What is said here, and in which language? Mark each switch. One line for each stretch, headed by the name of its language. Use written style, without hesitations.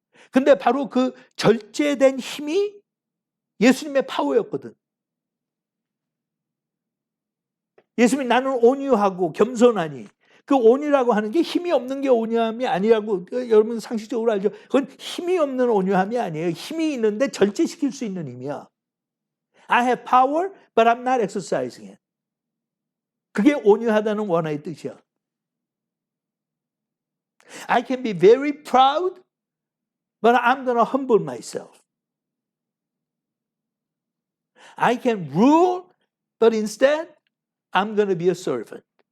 Korean: 근데 바로 그 절제된 힘이 예수님의 파워였거든. 예수님이 나는 온유하고 겸손하니. 그 온유라고 하는 게 힘이 없는 게 온유함이 아니라고 여러분 상식적으로 알죠. 그건 힘이 없는 온유함이 아니에요. 힘이 있는데 절제시킬 수 있는 힘이야.
English: I have power, but I'm not exercising it.
Korean: 그게 온유하다는 원어의 뜻이야.
English: I can be very proud, but I'm going to humble myself. I can rule, but instead I'm going to be a servant.